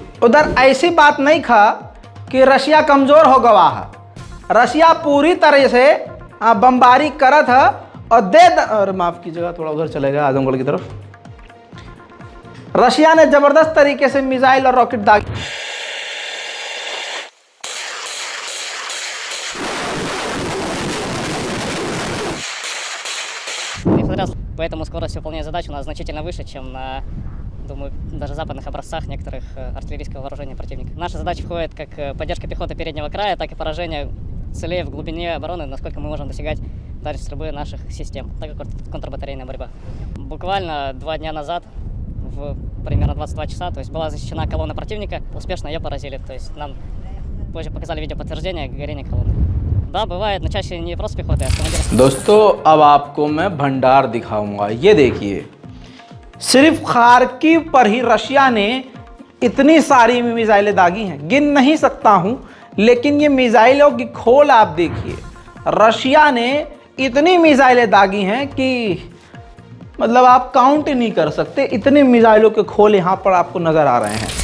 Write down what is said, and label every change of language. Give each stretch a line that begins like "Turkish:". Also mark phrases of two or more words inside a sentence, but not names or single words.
Hindi: उधर ऐसी बात नहीं था कि रशिया कमज़ोर हो गवा है। रशिया पूरी तरह से बमबारी करा था और और माफ़ कीजिएगा, थोड़ा उधर चलेगा आजमगढ़ की तरफ। रशिया ने ज़बरदस्त तरीके से मिसाइल और रॉकेट दागे।
Russian: Поэтому скорость выполнения задач у нас значительно выше, чем на, думаю, даже западных образцах некоторых артиллерийского вооружения противника. Наша задача входит как поддержка пехоты переднего края, так и поражение целей в глубине обороны, насколько мы можем достигать дальность стрельбы наших систем, так как контрбатарейная борьба. Буквально 2 дня назад, в примерно 22 часа, то есть была защищена колонна противника, успешно ее поразили. То есть нам позже показали видео подтверждения горения колонны. Да, бывает, но чаще не просто пехоты, а автомобили.
Hindi: दोस्तों, अब आपको मैं भंडार दिखाऊंगा। ये देखिए, सिर्फ खार्किव पर ही रशिया ने इतनी सारी मिसाइलें दागी हैं, गिन नहीं सकता हूं, लेकिन ये मिसाइलों की खोल आप देखिए। रशिया ने इतनी मिसाइलें दागी हैं कि मतलब आप काउंट ही नहीं कर सकते, इतनी मिसाइलों के खोल यहाँ पर आपको नजर आ रहे हैं।